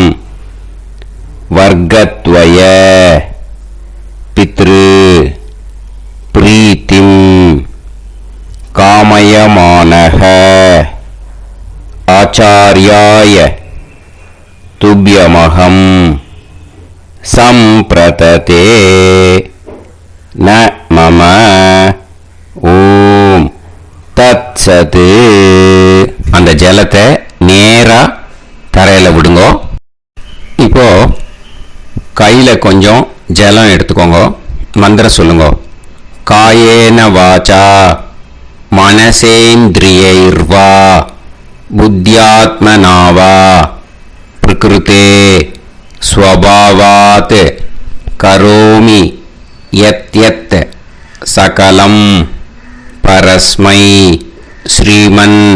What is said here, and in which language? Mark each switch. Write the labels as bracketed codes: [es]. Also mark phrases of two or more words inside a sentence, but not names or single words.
[sa] वर्गद्वय पितृ प्रीतिं कामयमानः आचार्याय तुभ्यमहं संप्रतते न मम ॐ तत्सत्. [ta] அந்த ஜலத்தை நேரா தரையில விடுங்க. இப்போ கையில கொஞ்சம் ஜலம் எடுத்துக்கோங்க. மந்திரம் சொல்லுங்க. [sa] कायेन वाचा मनसेन्द्रियैर्वा बुद्ध्यात्मनावा प्रकृतेः स्वभावात् करोमि यद्यत् सकलं परस्मै श्रीमन्